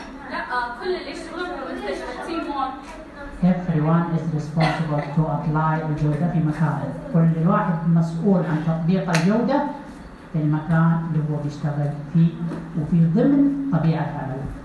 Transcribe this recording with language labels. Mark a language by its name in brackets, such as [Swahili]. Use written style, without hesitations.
[Arabic] لا كل اللي يشتغلون في المستشفى تيم وان. [English] Everyone is responsible to apply [Arabic] الجودة في مكانه. كل واحد مسؤول عن تطبيق الجودة في المكان اللي هو بيشتغل فيه وفي ضمن طبيعة عمله.